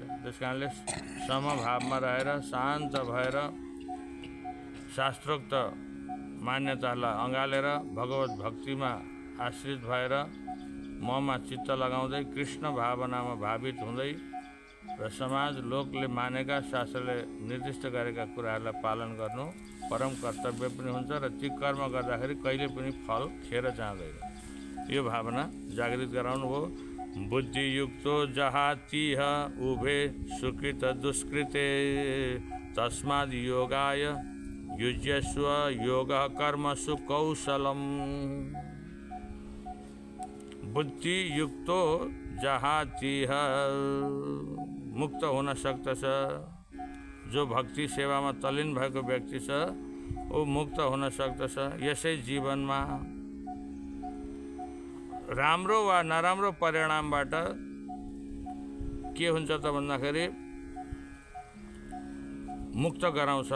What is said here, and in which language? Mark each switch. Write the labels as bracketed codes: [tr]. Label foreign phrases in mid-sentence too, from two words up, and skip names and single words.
[ne] त्यस कारणले समभावमा रहेर शान्त भएर शास्त्रोक्त मान्यतालाई अँगालेर भगवत भक्तिमा आश्रित भएर ममा चित्त लगाउँदै कृष्ण भावनामा भावित हुँदै र समाज लोकले मानेका शास्त्रले निर्दिष्ट गरेका कुराहरूलाई पालन गर्नु परम कर्तव्य पनि हुन्छ र ती कर्म गर्दाखेरि कहिले पनि फल खेर जाँदैन। यो भावना जागृत गराउनु हो। [sa] बुद्धियुक्तो जहातिह उभे सुकृत दुष्कृते तस्माद् योगाय युज्यस्व योगः कर्मसु कौशलम्। बुद्धियुक्तो जहातिह [ne] मुक्त हुन सक्दछ। जो भक्ति सेवामा तल्लीन भएको व्यक्ति छ ऊ मुक्त हुन सक्दछ। यसै जीवनमा राम्रो वा नराम्रो परिणामबाट के हुन्छ त भन्दाखेरि मुक्त गराउँछ।